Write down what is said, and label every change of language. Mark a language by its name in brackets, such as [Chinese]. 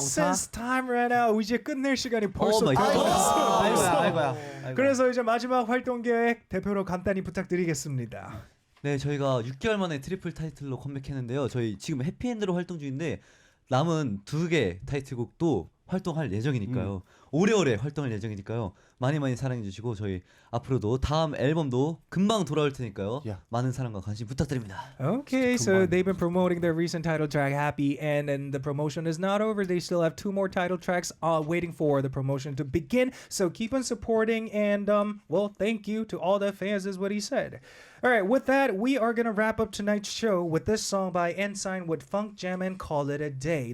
[English] Since time ran out, [Korean] 이제 끝낼 시간이 벌써 아이고야. 그래서 이제 마지막 활동 계획 대표로 간단히 부탁드리겠습니다. 네, 저희가 6개월 만에 트리플 타이틀로 컴백했는데요. 저희 지금 해피엔드로 활동 중인데 남은 2개 타이틀곡도 활동할 예정이니까요. 오래오래 활동할 예정이니까요. 많이 사랑해 주시고 저희 앞으로도 다음 앨범도 금방 돌아올 테니까요. 많은 사랑과 관심 부탁드립니다. [English] Okay, so they've been promoting their recent title track Happy and the promotion is not over. They still have 2 more title tracks waiting for the promotion to begin. So keep on supporting and well, thank you to all the fans is what he said. All right, with that, we are gonna wrap up tonight's show with this song by n.SSign with Funk Jam and call it a day.